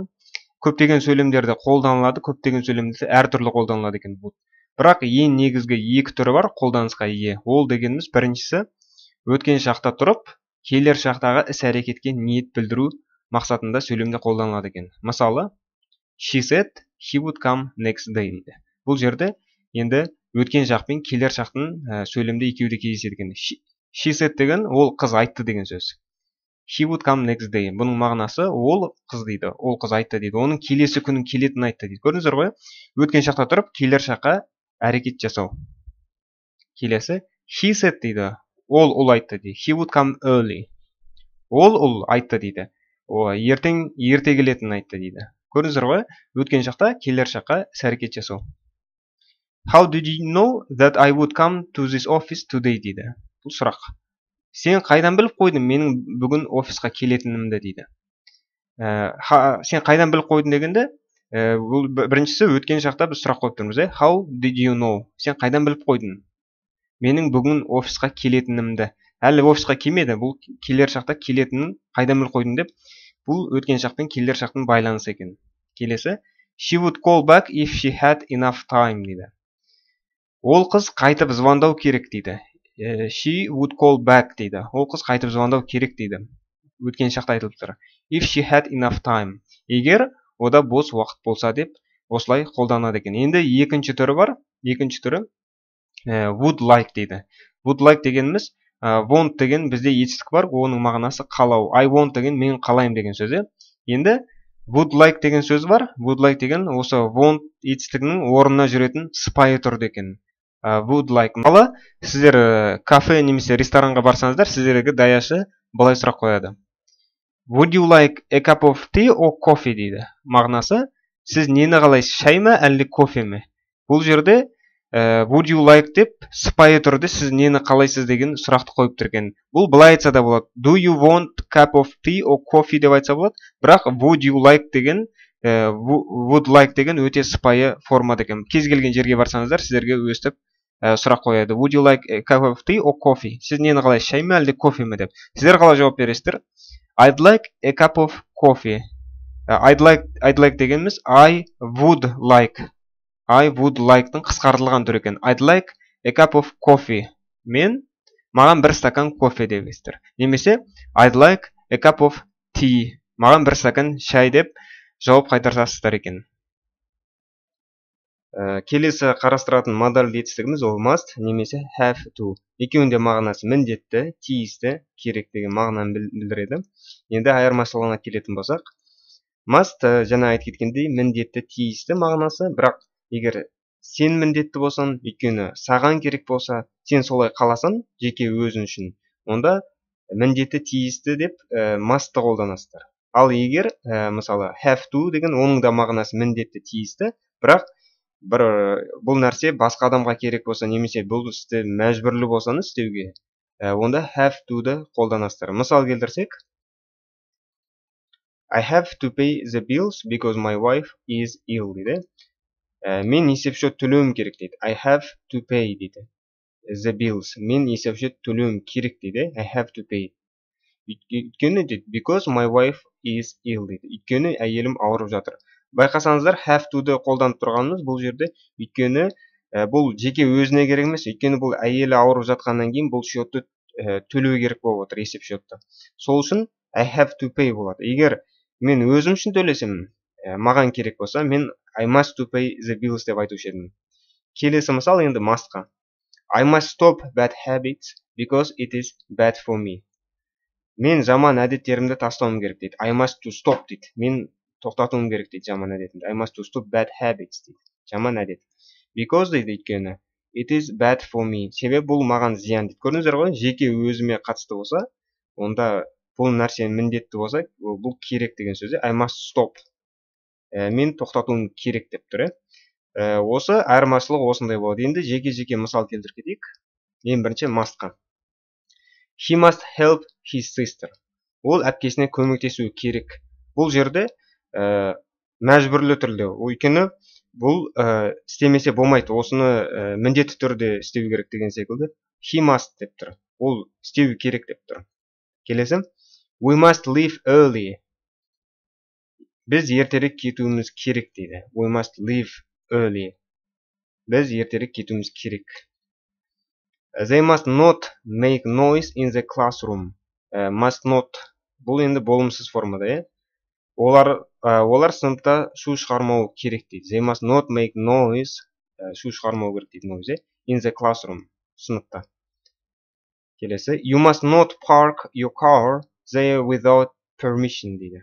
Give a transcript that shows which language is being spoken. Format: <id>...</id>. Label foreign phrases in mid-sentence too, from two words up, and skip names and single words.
<kk>Көптеген сөйлемдерде қолданылады, көптеген сөйлемдерде әртүрлі қолданылады екен would. Бірақ ең негізгі екі түрі бар қолданысқа ие. Ол дегеніміз біріншісі өткен шақта тұрып, келер шақтағы іс әрекетке ниет білдіру мақсатында сөйлемде қолданылады екен. Мысалы,</kk> <en>she said he would come next day дейді.</en> <kk>Бұл жерде енді өткен шақ пен келер шақтың сөйлемде екеуі де кездеседі екен.</kk> <en>She said</en> <kk>деген ол қыз айтты деген сөз.</kk> <en>he would come next day.</en> <kk>Бұның мағынасы ол қыз дейді. Ол қыз айтты дейді. Оның келесі күнін келетінін айтты дейді. Көрдіңіздер ғой? Өткен шақта тұрып, келер шаққа әрекет жасау. Келесі</kk> <en>he said</en> <kk>дейді. Ол айтты дейді.</kk> <en>He would come early.</en> <kk>Ол айтты дейді. Ерте келетінін айтты дейді. Көрдіңіздер ғой? Өткен шақта келер шаққа әрекет жасау.</kk> <en>How did you know that I would come to this office today</en> <kk>дейді. Бұл сұрақ. Сен қайдан біліп қойдың менің бүгін офисқа келетінімді дейді. Сен қайдан біліп қойдың дегенде, бұл біріншісі өткен шақта біз сұрақ қойып тұрмыз.</kk> <en>How did you know?</en> <kk>Сен қайдан біліп қойдың менің бүгін офисқа келетінімді. Әлі офисқа келмеді, бұл келер шақта келетінін қайдан біліп қойдың деп, бұл өткен шақпен келер шақтың байланысы екен. Келесі,</kk> <en>she would call back if she had enough time дейді.</en> <kk>Ол қыз қайтып звондау керек дейді.</kk> <en>She would call back дейді.</en> <kk>Ол қыз қайтып звондау керек дейді. Өткен шақта айтылып тұр.</kk> <en>If she had enough time.</en> <kk>Егер ода бос уақыт болса деп осылай қолданады екен. Енді екінші түрі бар. Екінші түрі</kk> <en>would like</en> <kk>дейді.</kk> <en>Would like</en> <kk>дегеніміз want деген бізде етістік бар. Оның мағынасы қалау.</kk> <en>I want</en> <kk>деген мен қалайым деген сөз. Енді</kk> <en>would like</en> <kk>деген сөз бар.</kk> <en>Would like</en> <kk>деген осы want етістігінің орнына жүретін сыпайы түрде екен.</kk> <en>Would like.</en> <kk>Мысалы, сіздер кафе немесе ресторанға барсаңыздар, сіздерге даяшы былай сұрақ қояды.</kk> <en>Would you like a cup of tea or coffee дейді.</en> <kk>Мағынасы, сіз нені қалайсыз, шай ма, әлде кофе ме? Бұл жерде</kk> <en>would you like</en> <kk>деп сыпайы түрде сіз нені қалайсыз деген сұрақты қойып тұр екен. Бұл былай айтса да болады.</kk> <en>Do you want cup of tea or coffee</en> <kk>деп айтса болады. Бірақ</kk> <en>would you like деген would like</en> <kk>деген өте сыпайы формада екен. Кез келген жерге барсаңыздар, сіздерге өстіп сұрақ қояды.</kk> <en>Would you like a cup of tea or coffee?</en> <kk>Сіз нені қалайсыз, шай ма, әлде кофе ме деп. Сіздер қалай жауап бересіздер?</kk> <en>I'd like a cup of coffee. I'd like дегеніміз I would like. I would like-</en> <kk>тың қысқартылған түрі екен.</kk> <en>I'd like a cup of coffee.</en> <kk>Маған бір стакан кофе дебесіздер.</kk> <en>Немесе I'd like a cup of tea.</en> <kk>Маған бір стакан шай деп жауап қайтарасыздар екен. Келесі қарастыратын модаль етістігіміз ол must немесе</kk> <en>have to.</en> <kk>Екеуінде мағынасы міндетті, тиісті, керек деген мағынаны білдіреді. Енді айырмашылығына келетін болсақ, must жаңа айтып кеткендей міндетті, тиісті мағынасы, бірақ егер сен міндетті болсаң, өйткені саған керек болса, сен солай қаласаң, жеке өзің үшін, онда міндетті, тиісті деп must-ты қолданасыздар. Ал егер мысалы</kk> <en>have to</en> <kk>деген оның да мағынасы міндетті, тиісті, бірақ бұл нәрсе басқа адамға керек болса, немесе бұл істі мәжбүрлі болсаңыз істеуге, онда</kk> <en>have to-</en> <kk>ды қолданасыздар. Мысал келтірсек,</kk> <en>I have to pay the bills because my wife is ill дейді.</en> <kk>Мен есепшот төлеуім керек дейді.</kk> <en>I have to pay дейді. The bills.</en> <kk>Мен есепшот төлеуім керек дейді.</kk> <en>I have to pay.</en> <kk>Өйткені дейді.</kk> <en>Because my wife is ill дейді.</en> <kk>Өйткені әйелім ауырып жатыр. Байқасаңыздар,</kk> <en>have to-</en> <kk>ды қолданып тұрғанымыз бұл жерде, өйткені бұл жеке өзіне керек емес, өйткені бұл әйелі ауырып жатқаннан кейін бұл шотты төлеу керек болып отыр, есеп шотты. Сол үшін</kk> <en>I have to pay</en> <kk>болады. Егер мен өзім үшін төлесем, маған керек болса, мен</kk> <en>I must to pay the bills</en> <kk>деп айтушы едім. Келесі мысал енді must-қа.</kk> <en>I must stop bad habits because it is bad for me.</en> <kk>Мен жаман әдеттерімді тастауым керек дейді.</kk> <en>I must to stop дейді.</en> <kk>Мен тоқтатуым керек дейді жаман әдетімді.</kk> <en>I must to stop bad habits</en> <kk>дейді. Жаман әдет.</kk> <en>Because</en> <kk>дейді өйткені</kk> <en>it is bad for me.</en> <kk>Себебі бұл маған зиян дейді. Көрдіңіздер ғой, жеке өзіме қатысты болса, онда бұл нәрсе міндетті болса, бұл керек деген сөзі</kk> <en>I must stop.</en> <kk>Мен тоқтатуым керек деп тұр. Осы айырмашылық осындай болады. Енді жеке мысал келтіріп кетейік. Ең бірінші must-қа.</kk> <en>He must help his sister.</en> <kk>Ол әпкесіне көмектесуі керек. Бұл жерде мәжбүрлі түрде. Өйткені бұл істемесе болмайды. Осыны міндетті түрде істеу керек деген секілді.</kk> <en>He must</en> <kk>деп тұр. Ол істеу керек деп тұр. Келесі.</kk> <en>We must leave early.</en> <kk>Біз ертерек кетуіміз керек дейді.</kk> <en>We must leave early.</en> <kk>Біз ертерек кетуіміз керек.</kk> <en>They must not make noise in the classroom. Must not.</en> <kk>Бұл енді болымсыз формада. Олар сыныпта шу шығармау керек дейді.</kk> <en>They must not make noise.</en> <kk>Шу шығармау керек дейді</kk> <en>noise. In the classroom.</en> <kk>Сыныпта. Келесі.</kk> <en>You must not park your car there without permission дейді.</en>